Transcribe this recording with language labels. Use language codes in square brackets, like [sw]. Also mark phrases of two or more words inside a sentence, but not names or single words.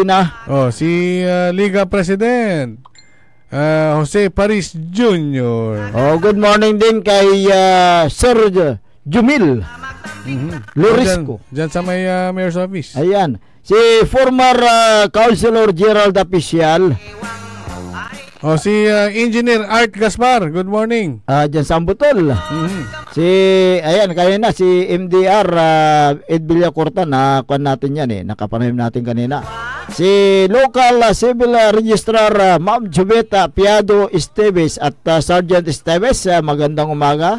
[tl] si Liga President Jose Paris Jr. [en] Good morning [tl] din kay Sir Jumil Lorisco. Diyan sa may Mayor's Office. Ayan. Si former Councilor Gerald Apicial. Si Engineer Art Gaspar. [en] Good morning. [tl] Diyan sa Ambutol. Ayan, kanina si MDR Ed Villacorta, na kuan natin yan nakapanayam natin kanina. Si Local Civil Registrar Ma'am Joveta Piado Esteves at Sergeant Esteves, magandang umaga.